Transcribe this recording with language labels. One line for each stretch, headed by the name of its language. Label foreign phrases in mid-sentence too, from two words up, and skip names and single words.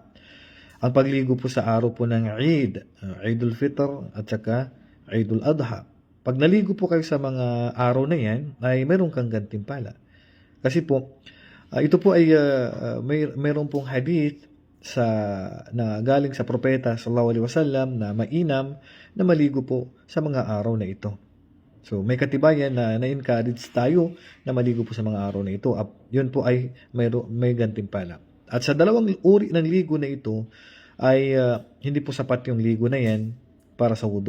Filipino: Ang pagligo po sa araw po ng Eid, Eidul Fitr at saka Eidul Adha. Pag naligo po kayo sa mga araw na yan, ay meron kang gantimpala. Kasi po, ito po ay meron pong hadith na galing sa propeta
Arabic: صلى الله عليه وسلم
Filipino: na mainam na maligo po sa mga araw na ito. So, may katibayan na na-encourage tayo na maligo po sa mga araw na ito. Yun po ay may gantimpala. At sa dalawang uri ng ligo na ito, ay hindi po sapat yung ligo na yan para sa wudu.